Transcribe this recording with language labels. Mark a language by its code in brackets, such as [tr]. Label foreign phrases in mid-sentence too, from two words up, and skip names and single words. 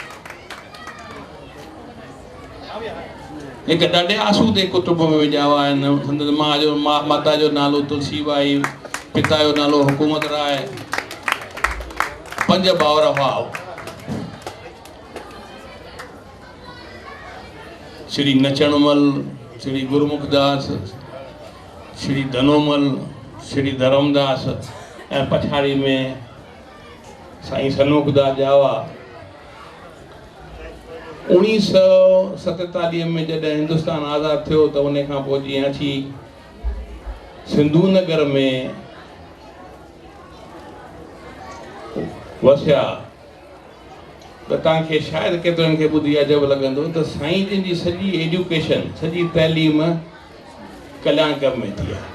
[sd] हिकु ॾाढे आसूदे कुटुंब में ॼावा आहिनि। संदसि मां जो माता जो नालो तुलसीबाई, पिता जो नालो हुकूमत राय, 5 भाउर हुआ। श्री नचणमल, श्री गुरुमुखदास, श्री धनोमल, श्री धरमदास ऐं पछाड़ी में साईं सनमुखदास जावा। 1947 में जॾहिं हिंदुस्तान आज़ाद थियो त उन खां पोइ जीअं अची सिंधु नगर में वसिया त तव्हांखे शायदि केतिरनि खे ॿुधी अजब लॻंदो त साईं जन जी सॼी एजुकेशन, सॼी तइलीम कल्याणकर में थी आहे।